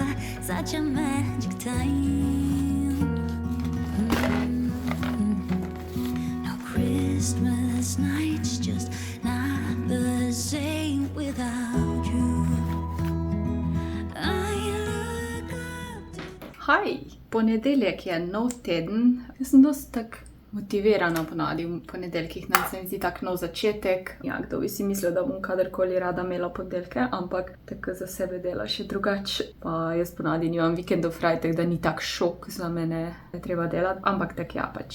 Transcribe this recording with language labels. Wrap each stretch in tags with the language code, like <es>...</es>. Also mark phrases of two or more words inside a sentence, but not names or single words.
<en>Such a magic time. No Christmas nights, just not the same without you. I look up to...</en> <sl>Hi, ponedeljek je nov teden. Jaz sem dosti tak motivirana ponavadi v ponedeljkih, nam se mi zdi tak nov začetek. Ja, kdo bi si mislil, da bom kadarkoli rada imela ponedeljke, ampak tako za sebe dela še drugače. Pa jaz ponavadi nimam vikendov fraj, tako da ni tak šok za mene, da treba delati, ampak tak ja pač.</sl>